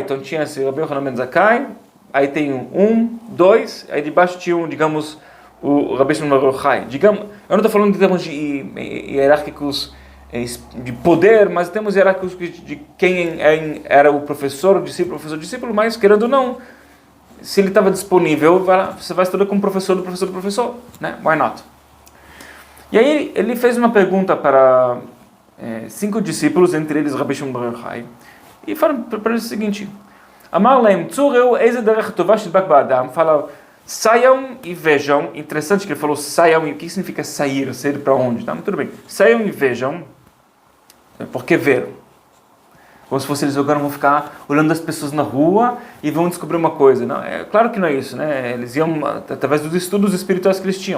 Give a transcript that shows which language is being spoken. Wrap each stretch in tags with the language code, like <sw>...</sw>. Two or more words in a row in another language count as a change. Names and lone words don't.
<pt>Então, tinha esse Rabbi Yochanan ben Zakkai, aí tem dois, aí debaixo tinha digamos, o Rabbi Shimon Bar Yochai. Digamos, eu não estou falando de termos hierárquicos de poder, mas temos hierárquicos de quem era o professor, discípulo, mas querendo ou não, se ele estava disponível, você vai estudar com o professor do professor, né?</pt> <en>Why not?</en> <pt>E aí ele fez uma pergunta para 5 discípulos, entre eles Rabbi Shimon Bar Yochai, e fala para eles o seguinte,</pt> <he>אמר להם צאו וראו איזו דרך טובה שידבק באדם,</he> <pt>fala, saiam e vejam. Interessante que ele falou saiam, e o que significa sair? Sair para onde? Tá? Mas tudo bem. Saiam e vejam. Porque ver? Como se fosse eles agora vão ficar olhando as pessoas na rua e vão descobrir uma coisa. Não, claro que não é isso, né? Eles iam através dos estudos espirituais que eles tinham.</pt>